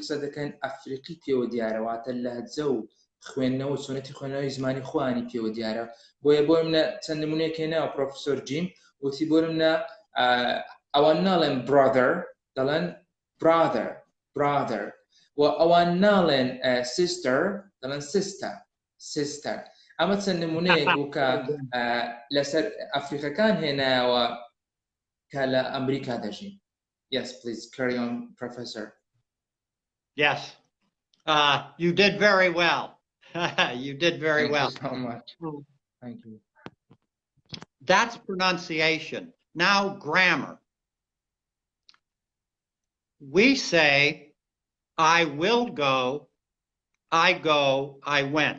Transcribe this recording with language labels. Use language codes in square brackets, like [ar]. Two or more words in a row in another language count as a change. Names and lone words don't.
[ckb] قسە دەکەن ئەفریقی پێوە دیارەواتە لەهجە و خوێندنەوە و چۆنەتی خوێندنەوەی زمانی خۆیانی پێوە دیارە بۆیە بۆ منە چەند نمونەیەک هێناوە پرۆفسۆر جیم وتی بۆ منە ئەوان ناڵێن برادر دەڵێن برادر و ئەوان ناڵێن سیستەر دەڵێن سیستەر ئەمە چەند نمونەیەک بوو کە لەسەر ئەفریقەکان هێنایەوە کە لە ئەمریکا دەژین. [en] Yes, please carry on, Professor. Yes, you did very well. You did very well. Thank you so much. Thank you. That's pronunciation. Now grammar. We say, I will go, I went.